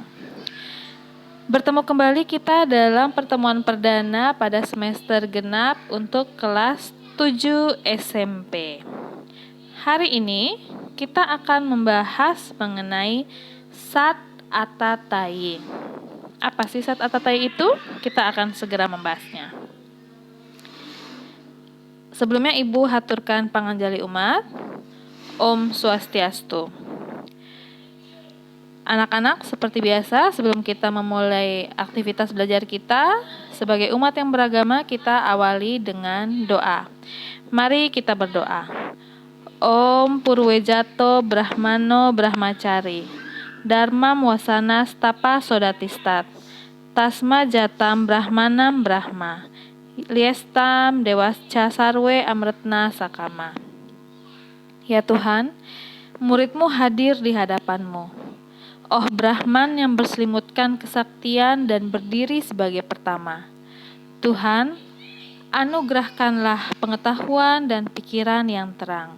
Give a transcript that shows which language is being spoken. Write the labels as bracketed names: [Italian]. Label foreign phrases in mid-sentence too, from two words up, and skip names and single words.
[Indonesian] Bertemu kembali kita dalam pertemuan perdana pada semester genap untuk kelas 7 SMP. Hari ini kita akan membahas mengenai Sat Atatai. Apa sih Sat Atatai itu? Kita akan segera membahasnya. Sebelumnya Ibu haturkan panganjali umat. [Sanskrit] Om Swastiastu. [Indonesian] Anak-anak, seperti biasa sebelum kita memulai aktivitas belajar kita, sebagai umat yang beragama kita awali dengan doa. Mari kita berdoa. [Sanskrit] Om Purwejato Brahmano Brahmacari Dharma Wasana Stapa Sodatistat Tasma Jatam Brahmanam Brahma Liestam Dewasca Sarwe Amretna Sakama. [Indonesian] Ya Tuhan, murid-Mu hadir di hadapan-Mu. Oh Brahman yang berselimutkan kesaktian dan berdiri sebagai pertama. Tuhan, anugerahkanlah pengetahuan dan pikiran yang terang.